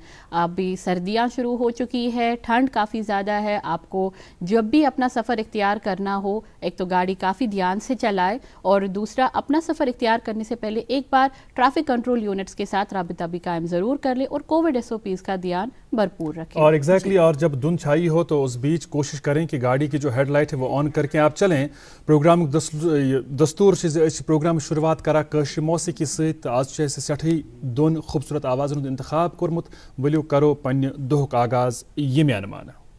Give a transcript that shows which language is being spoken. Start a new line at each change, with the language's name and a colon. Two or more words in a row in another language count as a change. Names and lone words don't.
Urdu: ابھی سردیاں شروع ہو چکی ہے، ٹھنڈ کافی زیادہ ہے، آپ کو جب بھی اپنا سفر اختیار کرنا ہو ایک تو گاڑی کافی دھیان سے چلائے، اور دوسرا اپنا سفر اختیار کرنے سے پہلے ایک بار
English: traffic control units
Urdu: کے ساتھ رابطہ بھی قائم ضرور کر لے اور کووڈ SOPs کا دھیان بھرپور رکھیں۔ اور اور جب دھند چھائی ہو تو اس بیچ کوشش کریں کہ گاڑی کی جو
English: head light
Urdu: ہے وہ آن کر کے آپ چلیں۔
Kashmiri: پروگرام دستور پروگرام شروعات کرا کشر موسیقی ست، آج سٹھے دون خوبصورت آوازن انتخاب کورمت، ولو کرو پنہ دہک آغاز یمیانہ مانہ۔